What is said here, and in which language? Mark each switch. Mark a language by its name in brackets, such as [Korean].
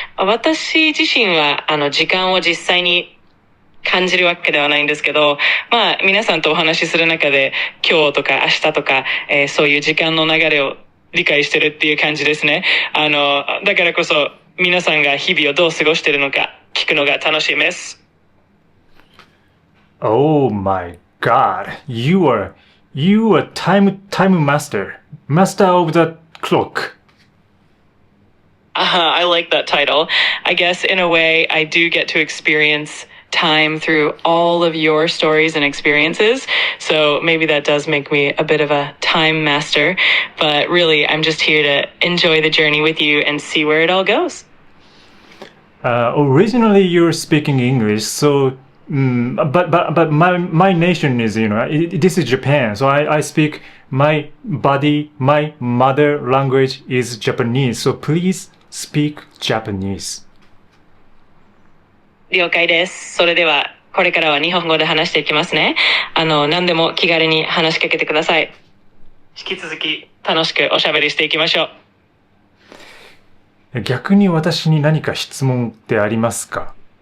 [Japanese] 私自身は時間を実際に感じるわけではないんですけど、皆さんとお話しする中で今日とか明日とか、そういう時間の流れを理解してるっていう感じですね。だからこそ皆さんが日々をどう過ごしてるのか聞くのが楽しいです。 [English] Oh my God, you are time master, master of the clock. I like that title. I guess in a way I do get to experience time through all of your stories and experiences. So maybe that does make me a bit of a time master. But really, I'm just here to enjoy the journey with you and see where it all goes. Originally you're speaking English, so but my nation is this is Japan, so I speak my mother language is Japanese, so please speak Japanese. [Japanese] 了解です。それではこれからは日本語で話していきますね。何でも気軽に話しかけてください。引き続き楽しくおしゃべりしていきましょう。逆に私に何か質問ってありますか？